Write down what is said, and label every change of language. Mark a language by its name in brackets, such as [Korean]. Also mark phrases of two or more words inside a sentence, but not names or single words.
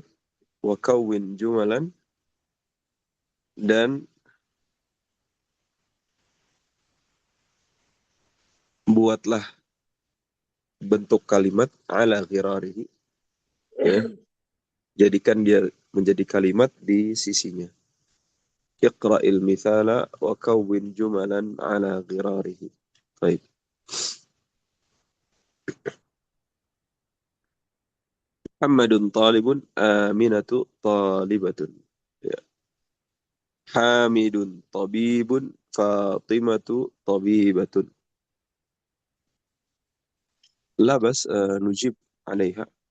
[Arabic] وكوّن جملاً, [Indonesian] dan buatlah bentuk kalimat [Arabic] على غراره. [Indonesian] Ya, jadikan dia menjadi kalimat di sisinya. [Arabic] اقرأ المثال وكوّن جملاً على غراره. [Indonesian] Baik. [Arabic] محمدٌ طالبٌ، آمنةُ طالبةٌ. [Indonesian] Ya. [Arabic] حامدٌ طبيبٌ، فاطمةُ طبيبةٌ. لا بس نجيب عليها.